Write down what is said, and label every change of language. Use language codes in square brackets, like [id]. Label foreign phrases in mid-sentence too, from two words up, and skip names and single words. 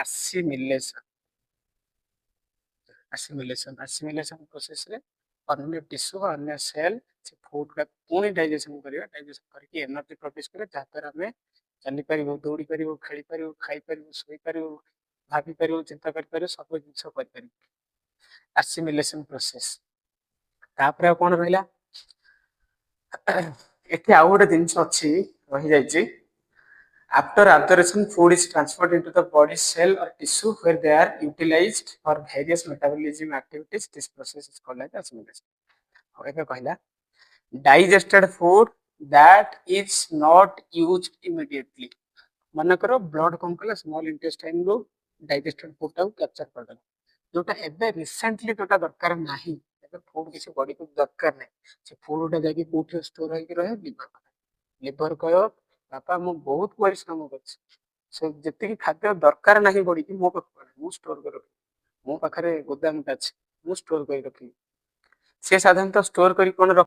[or] ଆସିମିଲେସନ ପ୍ରୋସେସରେ ଅନ୍ୟ ଟିସ୍ୟୁ ବା ଅନ୍ୟ ସେଲ ସେ ଫୁଡ ଗୁଡାକୁ ପୁଣି ଡାଇଜେସନ କରିକି [en] energy produce [or] କରେ ଯାହାଦ୍ୱାରା ଆମେ ଚାଲିପାରିବୁ ଦୌଡ଼ି ପାରିବୁ ଖେଳିପାରିବୁ ଖାଇପାରିବୁ ଶୋଇପାରିବୁ ଭାବିପାରିବୁ ଚିନ୍ତା କରିପାରିବୁ ସବୁ ଜିନିଷ କରିପାରିବୁ [en] assimilation process [or] ତାପରେ ଆଉ କଣ ରହିଲା ଏଠି ଆଉ ଗୋଟେ ଜିନିଷ ଅଛି ରହିଯାଇଛି [en] after absorption food is transferred into the body cell or tissue where they are utilized for various metabolism activities this process is called as assimilation [or] ଏବେ କହିଲା [en] digested food that is not used immediately [or] ମନେକର ବ୍ଲଡ କଣ କଲା [en] small intestine [or] ରୁ [en] digested food [or] ଟାକୁ କ୍ୟାପଚର କରିଦେଲା ଯୋଉଟା ଏବେ ରିସେଣ୍ଟଲି ଯୋଉଟା ଦରକାର ନାହିଁ ଏବେ ଫୁଡ କିଛି ବଡିକୁ ଦରକାର ନାହିଁ ସେ ଫୁଡଟା ଯାଇକି କୋଉଠି ଷ୍ଟୋର ହେଇକି ରହେ ଲିଭର କହିବ ବାପା ମୁଁ ବହୁତ ପରିଶ୍ରମ କରିଛି ସେ ଯେତିକି ଖାଦ୍ୟ ଦରକାର ନାହିଁ ବଡିକି ମୋ ପାଖରେ ମୁଁ ଷ୍ଟୋର କରି ରଖିବି ମୋ ପାଖରେ ଗୋଦାମଟା ଅଛି ମୁଁ ଷ୍ଟୋର କରି ରଖିବି ସେ ସାଧାରଣତଃ ଷ୍ଟୋର କରି କଣ